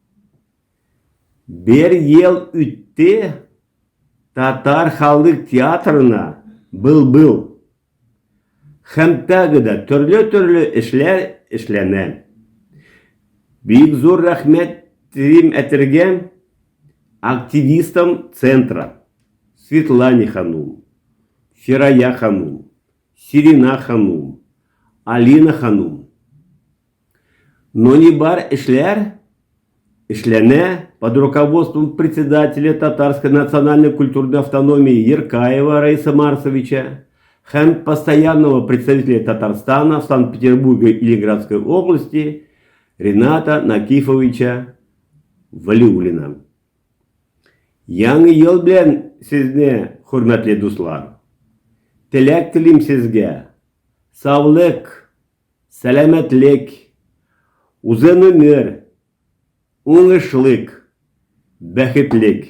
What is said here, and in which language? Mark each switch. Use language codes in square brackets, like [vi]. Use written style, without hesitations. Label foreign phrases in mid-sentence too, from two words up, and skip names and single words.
[tt] Бер ел үтте, Татар халык театрына был. Һәм тагы да төрле эшләр эшләнә. Бик зур рәхмәт телим әтергә [ru] активистам центра. [tt] Светлане ханум, Фирая ханум, Сирина ханум, Алина ханум. [ru] Но не [tt] бар эшләр эшләнә [ru] под руководством председателя Татарской национальной культурной автономии Еркаева Раиса Марсовича, һәм постоянного представителя Татарстана в Санкт-Петербурге и Ленинградской области Рената Накифовича Валиуллина. [tt] Яңа ел белән сезне, хөрмәтле дуслар. Теләк телим сезгә саулык, сәламәтлек, узын өмер, уңышлык, бәхетлек.